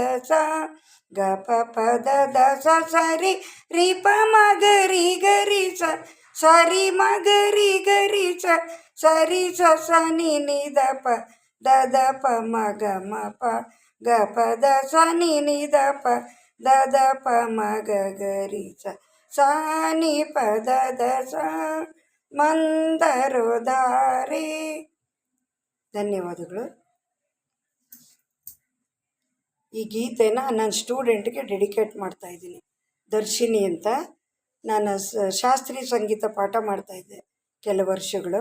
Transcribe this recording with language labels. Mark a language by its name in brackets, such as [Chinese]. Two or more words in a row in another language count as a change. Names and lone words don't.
[Kannada] ಸ ಗ ಪ ಪ ದ ದ ಸ ಸರಿ ರಿ ಪ ಮ ಗ ರಿ ಗ ರಿ ಸ ಸರಿ ಮ ಗ ರಿ ಗ ರಿ ಸ ಸರಿ ಸ ಸ ನಿ ನಿ ದ ಪ ದ ದ ಪ ಮ ಗ ಮ ಪ ಗ ಪ ದ ಸ ನಿ ನಿ ದ ಪ ದ ದ ಪ ಮ ಗ ಗ ರಿ ಸ ಸ ನಿ ಪ ದ ದ ಸ ಮಂದರೋಧಾರೆ. ಧನ್ಯವಾದಗಳು. ಈ ಗೀತೆನ ನನ್ನ ಸ್ಟೂಡೆಂಟ್ಗೆ ಡೆಡಿಕೇಟ್ ಮಾಡ್ತಾಯಿದ್ದೀನಿ. ದರ್ಶಿನಿ ಅಂತ. ನಾನು ಶಾಸ್ತ್ರೀಯ ಸಂಗೀತ ಪಾಠ ಮಾಡ್ತಾಯಿದ್ದೆ ಕೆಲವು ವರ್ಷಗಳು.